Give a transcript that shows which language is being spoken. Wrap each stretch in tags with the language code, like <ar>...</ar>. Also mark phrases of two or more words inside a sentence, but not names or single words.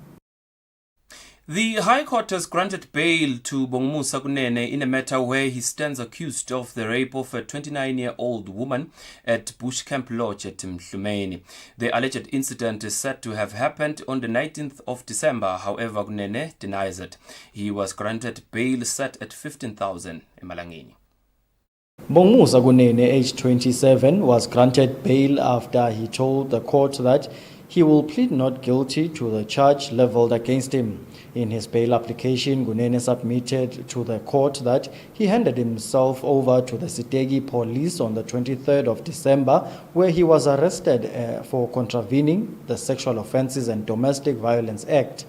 <en>The High Court has granted bail to Bongmusa Kunene in a matter where he stands accused of the rape of a 29-year-old woman at Bush Camp Lodge at Mhlumeni. The alleged incident is said to have happened on the 19th of December. However, Kunene denies it. He was granted bail set at 15,000 emalangeni. Bongmusa Kunene, aged 27, was granted bail after he told the court that he will plead not guilty to the charge leveled against him. In his bail application, Kunene submitted to the court that he handed himself over to the Sitegi police on the 23rd of December, where he was arrested for contravening the Sexual Offences and Domestic Violence Act.</en>